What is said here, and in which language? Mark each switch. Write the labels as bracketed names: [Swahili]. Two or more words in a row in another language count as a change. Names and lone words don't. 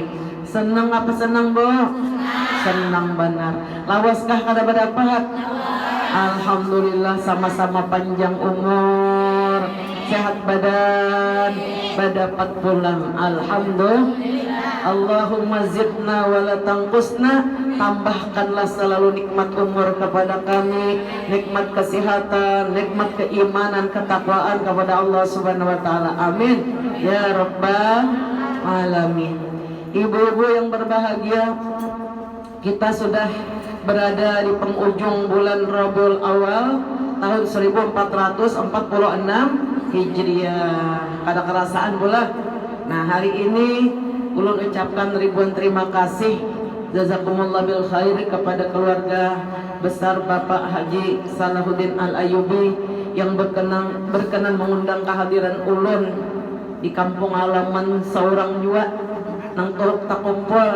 [Indonesian] Senang apa senang, Bu? Senang benar. [Banjar] Lawaskah kada berdapat? Alhamdulillah, sama-sama panjang umur, sehat badan, berdapat pulang. Alhamdulillah. [Arabic] Allahumma zidna wa la tanqusna. [Indonesian] Tambahkanlah selalu nikmat umur kepada kami, nikmat kesehatan, nikmat keimanan, ketakwaan kepada Allah [Arabic] Subhanahu wa taala. Amin ya rabbal alamin. [Indonesian] Ibu-ibu yang berbahagia, kita sudah berada di penghujung bulan Rabiul Awal tahun 1446 Hijriah. [Banjar] Kada kerasaan pula. Nah, hari ini ulun ucapkan ribuan terima kasih, [Arabic] jazakumullah bil khair, [Banjar] kepada keluarga besar Bapak Haji Salahuddin Al-Ayyubi yang berkenan mengundang kehadiran ulun di kampung halaman seorang jua nang turut takumpul.